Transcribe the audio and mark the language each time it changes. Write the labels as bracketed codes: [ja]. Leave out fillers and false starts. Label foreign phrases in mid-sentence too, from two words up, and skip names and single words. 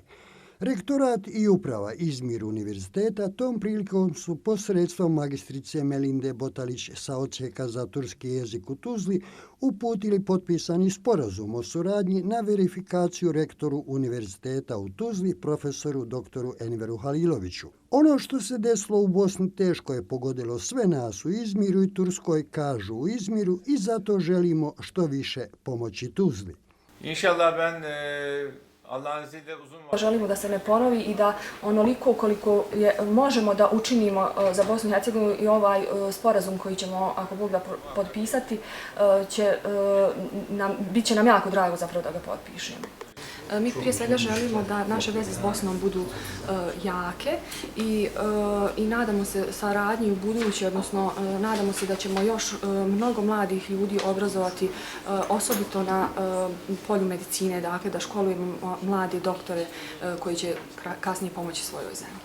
[bs] Rektorat i uprava Izmir univerziteta tom prilikom su posredstvom magistrice Melinde Botalić sa odsjeka za turski jezik u Tuzli uputili potpisani sporazum o suradnji na verifikaciju rektoru univerziteta u Tuzli, profesoru doktoru Enveru Haliloviću. Ono što se desilo u Bosni teško je pogodilo sve nas u Izmiru i Turskoj, kažu u Izmiru, i zato želimo što više pomoći Tuzli. [tr] İnşallah ben Allah'ın izniyle [bs] Želimo da se ne ponovi i da onoliko koliko možemo da učinimo za Bosnu i Hercegovinu i ovaj sporazum koji ćemo, ako Bog da, potpisati, bit će nam jako drago zapravo da ga potpišemo. Mi prije svega želimo da naše veze s Bosnom budu jake i nadamo se saradnji u budući, odnosno nadamo se da ćemo još mnogo mladih ljudi obrazovati, osobito na polju medicine, dakle da školujemo mlade doktore koji će kasnije pomoći svojoj zemlji.